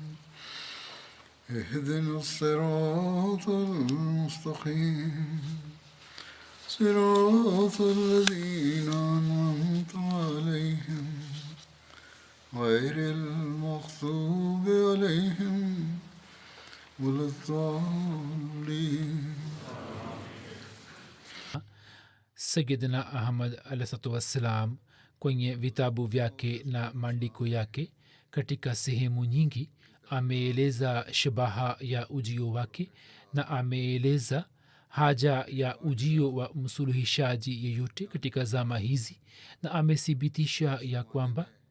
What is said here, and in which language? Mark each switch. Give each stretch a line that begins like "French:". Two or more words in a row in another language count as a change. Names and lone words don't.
Arabic: اهدنا الصراط المستقيم صراط الذين أنعمت عليهم غير المغضوب عليهم ولا الضالين.
Swahili: Sayyidina Ahmad
Arabic: عليه السلام
Swahili: kwenye vitabu vyake na maandiko yake katika sehemu nyingi ameeleza shabaha ya ujio wake na ameeleza haja ya ujio wa msuluhishaji yeyote katika zama hizi, na amethibitisha ya kwamba